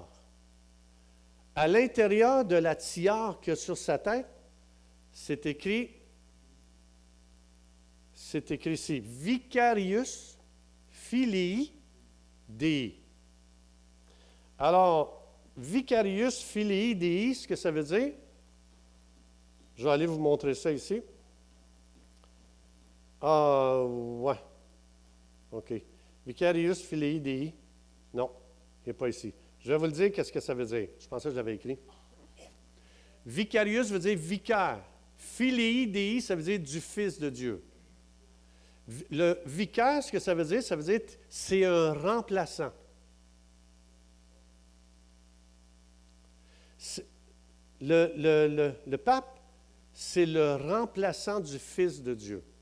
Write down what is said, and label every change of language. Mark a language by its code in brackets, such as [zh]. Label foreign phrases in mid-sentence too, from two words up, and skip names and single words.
[fr] À l'intérieur de la tiare qu'il y a sur sa tête, c'est écrit ici, [la] Vicarius Filii Dei. Alors, Vicarius Filii Dei, [fr] ce que ça veut dire, je vais aller vous montrer ça ici. Ah, ouais. OK. [la] Vicarius Filii Dei. Non, [fr] il n'est pas ici. Je vais vous le dire, qu'est-ce que ça veut dire. Je pensais que je l'avais écrit. Vicarius veut dire vicaire. [la] Filii Dei, [fr] ça veut dire du Fils de Dieu. Le vicaire, ce que ça veut dire c'est un remplaçant. Le pape, c'est le remplaçant du Fils de Dieu.